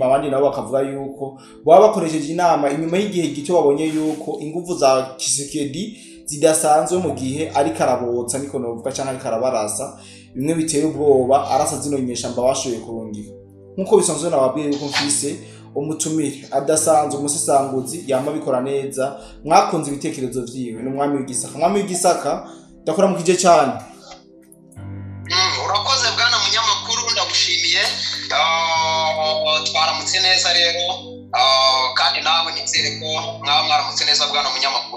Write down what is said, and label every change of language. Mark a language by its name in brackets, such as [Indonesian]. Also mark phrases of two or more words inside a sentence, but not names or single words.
[Rundi] Abandi nabo bakavuga yuko baba bakoresheje inama inyuma y'igihe gito babonye yuko ingufu za Tshisekedi zidasanzwe mu gihe ari karabotsa, niko novuga, cyangwa ari karabarasa bimwe biteye ubwoba, arasa zino nyeshamba bashoboye kurungika. Nkuko bisanzwe nababwiye yuko mfise umutumire adasanzwe, umusesanguzi yama bikora neza, mwakunze ibitekerezo vyiwe, n'umwami w'igisaka. Umwami w'igisaka ndakora mu kije cyane. Urakoze bwana munyamakuru, ndagushimiye. Twaramutse neza rero, kandi nawe nizere ko mwaramutse neza bwana munyamakuru.